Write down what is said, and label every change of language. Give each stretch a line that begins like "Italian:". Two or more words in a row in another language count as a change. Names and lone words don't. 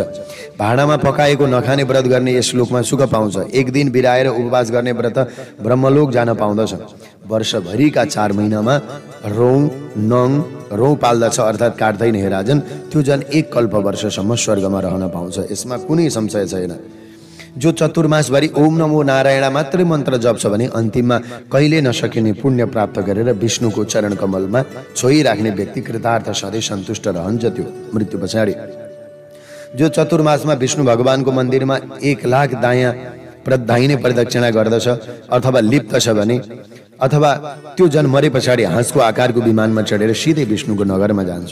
Nepali: भाँडामा पकाएको नखाने व्रत गर्ने यस लोकमा सुख पाउँछ। एक दिन बिराएर उपवास गर्ने व्रत ब्रह्मलोक जान पाउँदछ। वर्षभरिका 4 महिनामा रौँ नङ रौँ पाल्दछ अर्थात् काट्दैन हे राजन, त्यो जन 1 कल्प वर्षसम्म स्वर्गमा रहन पाउँछ। यसमा कुनै संशय छैन। जो चतुर्मासभरि
Sanskrit: ओम नमो नारायण
Nepali: मात्रै मन्त्र जप्छ भने अन्तिममा कहिले नसकिने पुण्य प्राप्त गरेर विष्णुको चरण कमलमा छोइराख्ने व्यक्ति कृतार्थ सधैँ सन्तुष्ट रहन्छ त्यो मृत्यु पछाडि। जो चतुर्मासमा विष्णु भगवानको मन्दिरमा 1 लाख दाहिने प्रदक्षिणा गर्दछ अथवा लिप्त छ भने, अथवा त्यो जन मरे पछाडि हाँसको आकारको विमानमा चढेर सिधै विष्णुको नगरमा जान्छ।